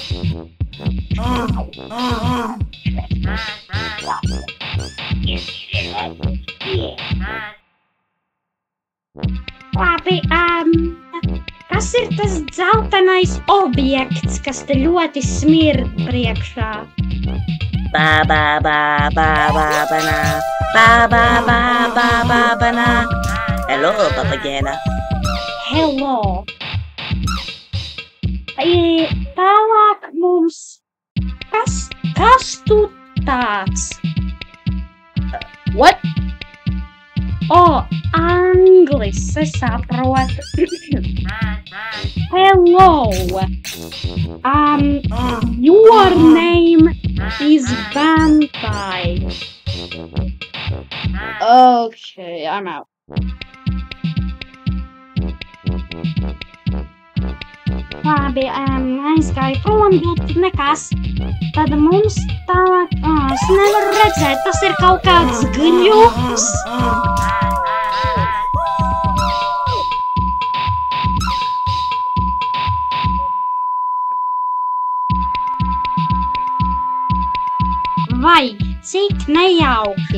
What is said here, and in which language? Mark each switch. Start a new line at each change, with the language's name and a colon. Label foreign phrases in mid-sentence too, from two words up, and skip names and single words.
Latvian: Labi, kas ir tas dzeltenais objekts, kas te ļoti smird priekšā? Ba-ba-ba-ba-ba-ba-na.
English: Hello, papagena. Hello.
Latvian: Tālāk mums... Kas tu tāds?
English: What?
Latvian: Anglis, es saprotu.
English: Hello. Your name is Bantai. Okay, I'm out.
Latvian: Labi, aizgāju prom, bet nekas. Tad mums tālāk... es nevaru redzēt, tas ir kaut kāds gļuks. Vai, cik nejauki.